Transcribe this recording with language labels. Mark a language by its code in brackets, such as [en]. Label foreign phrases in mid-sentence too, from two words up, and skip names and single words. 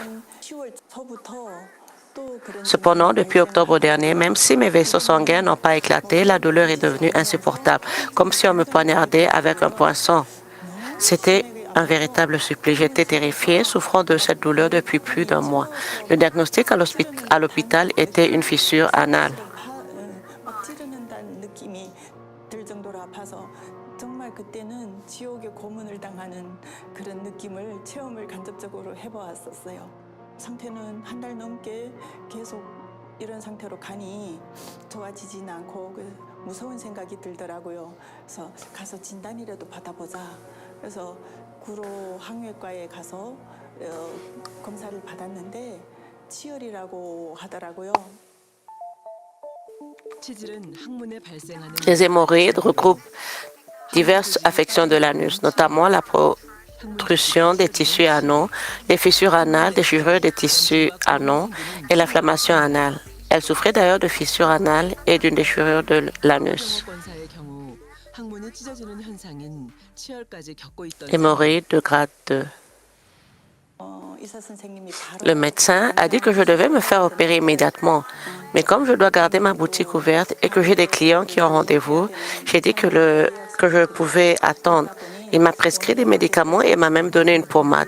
[fr] Cependant, depuis octobre dernier, même si mes vaisseaux sanguins n'ont pas éclaté, la douleur est devenue insupportable, comme si on me poignardait avec un poinçon. C'était un véritable supplice. J'étais terrifiée, souffrant de cette douleur depuis plus d'un mois. Le diagnostic à l'hôpital était une fissure anale. [ko] 상태는 한 달 넘게 계속 이런 상태로 가니 좋아지진 않고 무서운 생각이 들더라고요. 그래서 가서 진단이라도 받아보자. 그래서 구로 항외과에 가서 검사를 받았는데 치열이라고 하더라고요. 치질은 항문에 발생하는 [fr] Les hémorroïdes regroupent diverses affections de l'anus, notamment la protrusion des tissus anaux, les fissures anales, déchirure des tissus anaux et l'inflammation anale. Elle souffrait d'ailleurs de fissures anales et d'une déchirure de l'anus. [ko] 건사의 경우 항문이 찢어지는 현상인 치열까지 겪고 있던 [fr] Hémorroïdes de grade 2. Le médecin a dit que je devais me faire opérer immédiatement. Mais comme je dois garder ma boutique ouverte et que j'ai des clients qui ont rendez-vous, j'ai dit que je pouvais attendre. Il m'a prescrit des médicaments et m'a même donné une pommade.